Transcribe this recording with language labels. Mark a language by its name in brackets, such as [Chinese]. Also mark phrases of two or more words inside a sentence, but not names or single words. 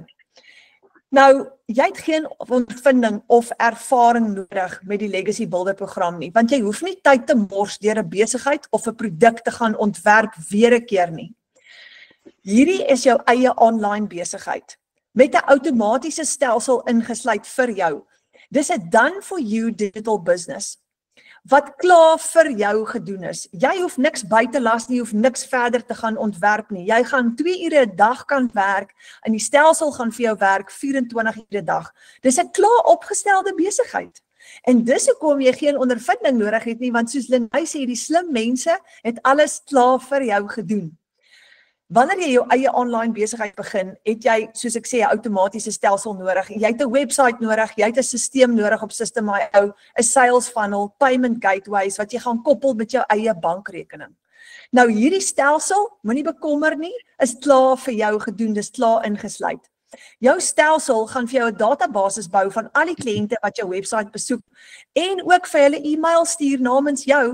[Afrikaans] Nou, jy het geen ondervinding of ervaring nodig met die Legacy Builder program nie, want jy hoef nie tyd te mors deur 'n besigheid of 'n produk te gaan ontwerp weer 'n keer nie. Hierdie is jou eie online besigheid, met 'n outomatiese stelsel ingesluit vir jou. Dis 'n [English] done for you digital business, [Afrikaans] wat klaar vir jou gedoen is. Jy hoef niks by te las nie, jy hoef niks verder te gaan ontwerp nie. Jy gaan 2 ure 'n dag kan werk, en die stelsel gaan vir jou werk 24 ure 'n dag. Dis 'n klaar opgestelde besigheid. En dis hoekom jy geen ondervinding nodig het nie, want soos Lynn sê, die slim mense het alles klaar vir jou gedoen. Wanneer jy jou eie online besigheid begin, het jy, soos ek sê, 'n outomatiese stelsel nodig. Jy het 'n website nodig, jy het 'n stelsel nodig op System.io, 'n [English] sales funnel, payment gateways [Afrikaans] wat jy gaan koppel met jou eie bankrekening. Nou hierdie stelsel, moenie bekommer nie, is klaar vir jou gedoen, dis klaar ingesluit. Jou stelsel gaan vir jou 'n database bou van al die kliënte wat jou website besoek, en ook vir hulle e-mail stuur namens jou.